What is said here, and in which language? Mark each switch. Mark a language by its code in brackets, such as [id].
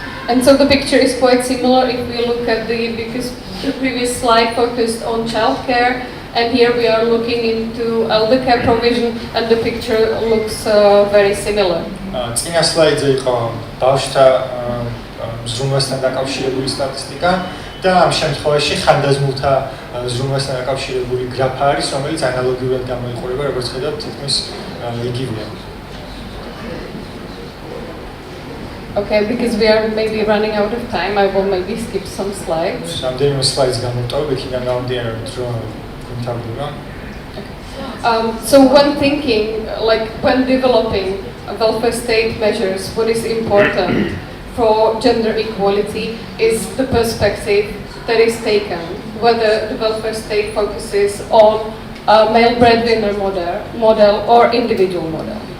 [en] And so the picture is quite similar if we look at because the previous slide focused on childcare, and here we are looking into elder care provision, and the picture looks very similar. [ka] წინა სლაიდზე იყო ბავშვთა ზრუნვასთან დაკავშირებული სტატისტიკა და ამ შემთხვევაში ხანდაზმულთა ზრუნვასთან დაკავშირებული გრაფა არის, რომელიც ანალოგიურად გამოიყურება, როგორც ხედავთ, თითქმის იგივეა. [en] Okay, because we are maybe running out of time, I will maybe skip some slides. [ka] რამდენიმე სლაიდს გამოვტოვებ, იქიდან გამომდინარე, რომ გუმთავრდება. [en] So when thinking, like when developing welfare state measures, what is important for gender equality is the perspective that is taken, whether the welfare state focuses on a male breadwinner model or individual model.